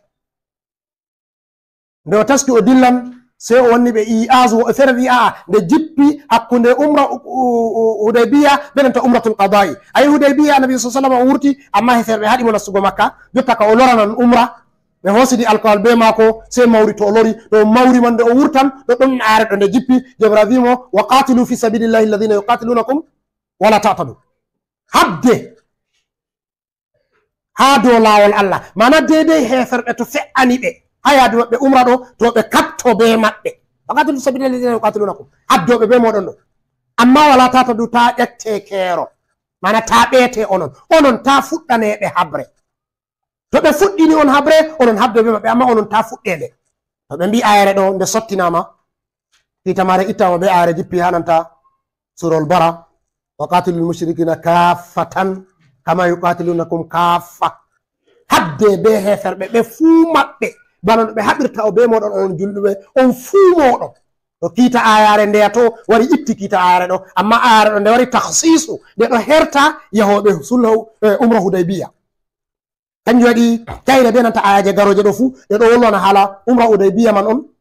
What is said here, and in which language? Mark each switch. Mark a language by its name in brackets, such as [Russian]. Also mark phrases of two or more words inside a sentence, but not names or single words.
[Fula] nde o taski o dillan sei o wanni ɓe i'azu o fere wi nde jippi hakkunde umra hudaybiya benanta [Arabic] عمرة القضاء. [Fula] ayi hudaybiya annabijo [Arabic] صلى الله عليه وسلم [Fula] o wurti amma heferɓe haɗimo nastugo makka jotta ka o loranan umra ɓe hosidi alkawal be maako sei mawri to o lori ɗo mawri man nde o wurtan ɗo ɗon are ɗo nde jippi jomira wimo [Arabic] وقاتلوا في سبيل الله الذين يقاتلونكم ولا تعتدوا. [Fula] habde ha dow lawol Allah mana dedei heferɓe to fe'ani ɓe ha yaadu maɓɓe umra ɗo to ɓe kapto be maɓɓe [Arabic] وقاتلوا في سبيل الله الذين يقاتلونكم [Fula] haddoɓe be moɗon ɗo amma [Arabic] ولا تعتدوا [Fula] ta ƴette keero mana ta ɓeete onon ta fuɗɗaneɓe habre to ɓe fuɗɗini on habre onon habde be maɓɓe amma onon ta fuɗɗede to ɓe mbi ayere ɗo nde sottinama titamare ittama be ayere jippi hananta surol bara [Arabic] وقاتلوا المشركين كافة كما يقاتلونكم [Fula] kaffa habde be heferɓe ɓe fuu maɓɓe bana no ɓe haɓirta o be moɗon on julɗuɓe on fuu moɗon to kiita ayare ndeya to wari itti kiita ayare ɗo amma ayare ɗo nde wari tahsisu nde ɗo herta yahoɓe sulhu umra hudaybiya kanjum waɗi kayre be nanta ayaje garoje ɗo fuu ɗe ɗo wolwana haala umra hudaybiya man on